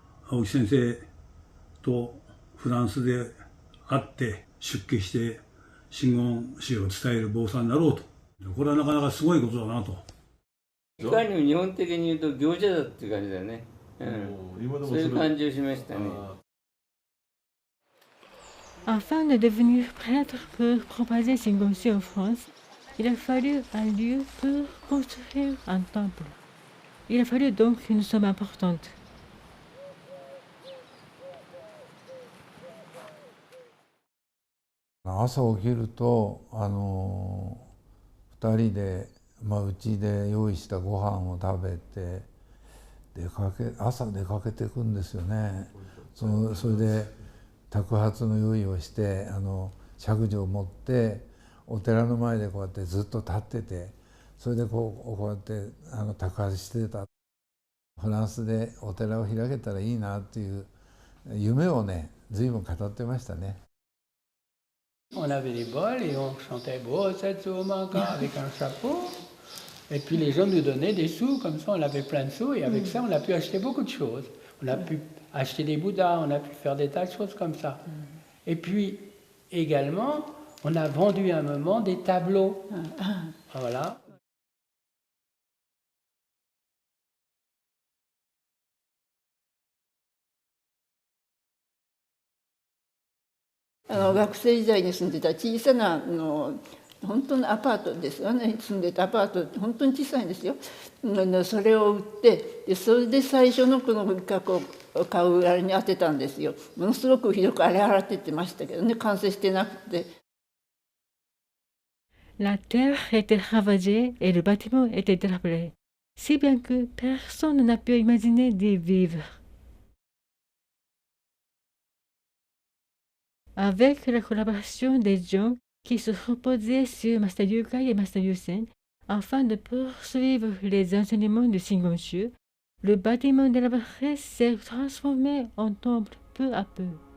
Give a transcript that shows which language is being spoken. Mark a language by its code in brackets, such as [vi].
[ja] 青木先生とフランスで会って出家して真言宗を伝える坊さんになろうと、これはなかなかすごいことだなと。いかにも日本的に言うと行者だっていう感じだよね。そういう感じをしましたね。 [fr] Afin de devenir prêtre pour propager Shingonshu en France, il a fallu un lieu pour construire un temple. Il a fallu donc une somme importante. [ja] 朝起きると2人でうちで用意したご飯を食べて朝出かけていくんですよね。それで托鉢の用意をして錫杖を持ってお寺の前でこうやってずっと立ってて、それでこうやって托鉢してた。フランスでお寺を開けたらいいなっていう夢をね随分語ってましたね。 [fr] On avait des bols et on chantait Bosetsu Manga avec un chapeau. Et puis les gens nous donnaient des sous, comme ça on avait plein de sous et avec ça on a pu acheter beaucoup de choses. On a pu acheter des bouddhas, on a pu faire des tas de choses comme ça. Et puis également on a vendu à un moment des tableaux. Voilà. [ja] 学生時代に住んでた小さな本当のアパートですよね。住んでたアパート本当に小さいんですよ。それを売ってそれで最初のこの物価を買うあれに当てたんですよ。ものすごくひどく荒れ払ってってましたけどね、完成してなくて。 [fr] La terre était ravagée et le bâtiment était délabré, si bien que personne n'a pu imaginer d'y vivre. Avec la collaboration des gens qui se reposaient sur Master Yukai et Master Yusen, afin de poursuivre les enseignements de Shingon-shu, le bâtiment délabré s'est transformé en temple peu à peu.